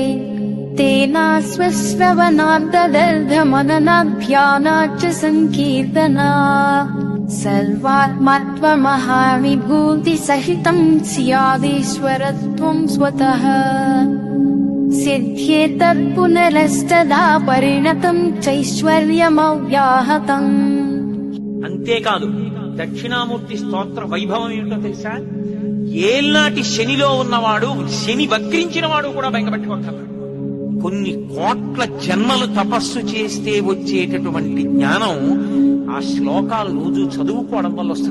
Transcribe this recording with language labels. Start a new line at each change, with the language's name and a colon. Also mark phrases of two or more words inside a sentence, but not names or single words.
Sanskrit: तेनाश्वश्रवणाद्दर्धमननाध्यानाच्च सङ्कीर्तना सर्वात्मत्वमहाविभूतिसहितम् स्यादीश्वरत्वम् स्वतः सिद्ध्येतत्पुनरस्तदा परिणतम् चैश्वर्यमव्याहतम्
Telugu: అంతేకాదు దక్షిణామూర్తి స్తోత్ర వైభవం ఏమిటో తెలుసా? ఏల్నాటి శనిలో ఉన్నవాడు, శని వక్రించిన వాడు కూడా బెంగపెట్టుకోగలడు. కొన్ని కోట్ల జన్మలు తపస్సు చేస్తే వచ్చేటటువంటి జ్ఞానం ఆ శ్లోకాలు రోజు చదువుకోవడం వల్ల వస్తుంది.